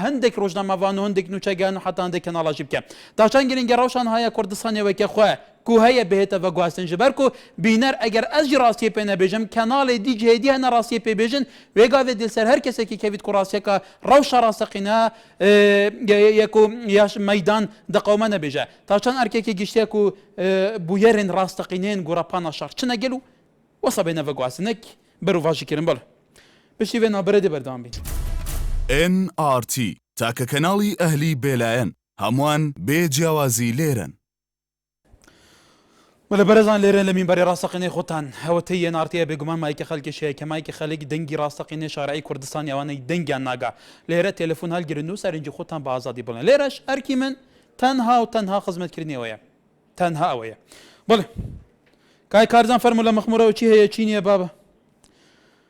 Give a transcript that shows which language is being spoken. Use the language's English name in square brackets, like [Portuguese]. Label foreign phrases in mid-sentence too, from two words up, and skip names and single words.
[Kurdish] hindek rojnamevan û hindek nûçegan û heta hindek kenala jî bike ta çend giring e rewşan haya Kurdistanê weke xwe ku heye bihête veguhastin ji ber ku bîner eger ez jî rastiyê pê nebêjim kenalê dî cihêdî hene rastiyê pê bêjin wê gavê dilser her kesekî kevît ku rastiyeka rewşa rastaqîne ye ku ya meydan diqewme nebêje ta çend erkekê giştiye ku bûyerên rastaqînên gorapana şer çi negel û wesa bêne veguhasinek ber û vajî kirin bale piştî vê naberê dê berdewam bîn [Central Kurdish] NRT تاکە کەناڵی ئەهلی بێلایەن هەمووان بێ جیاوازی لێرن ولا برزان لێرە لە مینبەری ڕاستەقینەی خۆتان هەوەتەی نارتەیە بێگومان مایکە خەڵکیشەیە کە مایکە خەڵک دەنگی ڕاستەقینەی شارعی کوردستانی ئەوانەی دەنگیان ناگا لێرە تەلەفۆن هەڵگرن و سەرنجی خۆتان بە ئازادی بڵێن لێرەش ئەرکی من تەنها و تەنها خزمەتکردنیەوەیە تەنها ئەوەیە بڵێ کای کارزان فەرموو لە مەخموورەوە چی هەیە چی نییە بابە